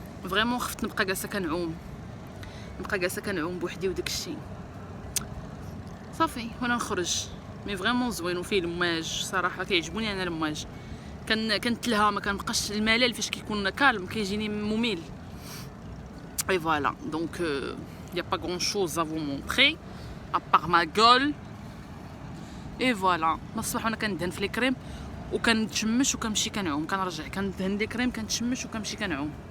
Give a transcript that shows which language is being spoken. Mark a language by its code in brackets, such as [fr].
[ar] فريمون خفت نبقى جالسه كنعوم بوحدي وداك الشيء. صافي وانا نخرج مي فريمون زوين وفيه المواج. صراحه كيعجبوني انا المواج، كنتلها ما كنبقاش الملل فاش كيكون كالم، كيجيني ممل. [fr] اي فوالا دونك y a pas grand chose à vous montrer à part ma gueule. [ar] اي فوالا من الصباح وانا كندهن في الكريم وكنتشمش وكنمشي كنعوم، كنرجع كندهن لي كريم كنتشمش وكنمشي كنعوم.